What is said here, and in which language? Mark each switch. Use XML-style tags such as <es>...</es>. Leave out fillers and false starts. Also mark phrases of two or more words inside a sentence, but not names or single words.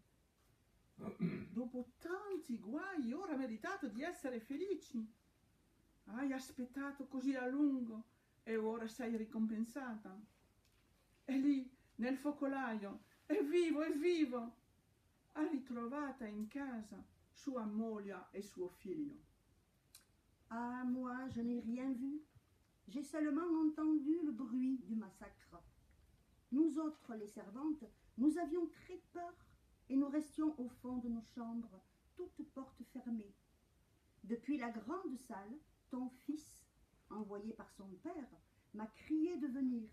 <it>Dopo tanti guai, ora meritato di essere felici. Hai aspettato così a lungo e ora sei ricompensata. È lì, nel focolaio, è vivo, è vivo. Ha ritrovata in casa sua moglie e suo figlio.</it> <fr>Ah, moi, je n'ai rien vu. J'ai seulement entendu le bruit du massacre. Nous autres, les servantes, nous avions très peur et nous restions au fond de nos chambres, toutes portes fermées. Depuis la grande salle, ton fils, envoyé par son père, m'a crié de venir.</fr>